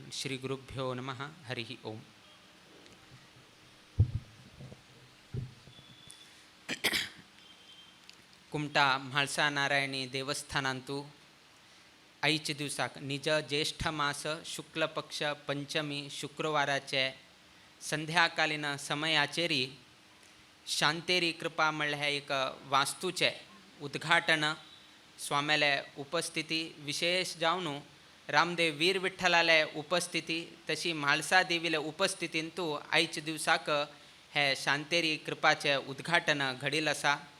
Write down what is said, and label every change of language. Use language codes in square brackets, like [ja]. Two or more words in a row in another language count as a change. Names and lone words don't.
[sa] श्री गुरुभ्यो नमः। हरिः ओम। [kok] कुमटा म्हाळसा नारायणी देवस्थानांतू आईचे दिवसाक निज ज्येष्ठ मास शुक्ल पक्ष पंचमी शुक्रवाराचे संध्याकालीन समयाचेरी शांतेरी कृपा म्हणल्या हे एक वास्तूचे उद्घाटन स्वाम्याले उपस्थिती विशेष जावन रामदेव वीर विठ्ठलाले उपस्थिती तशी म्हाळसा देवीले उपस्थितींतू आयच्या दिवसाक हे शांतेरी कृपाचे उद्घाटन घडील आसा।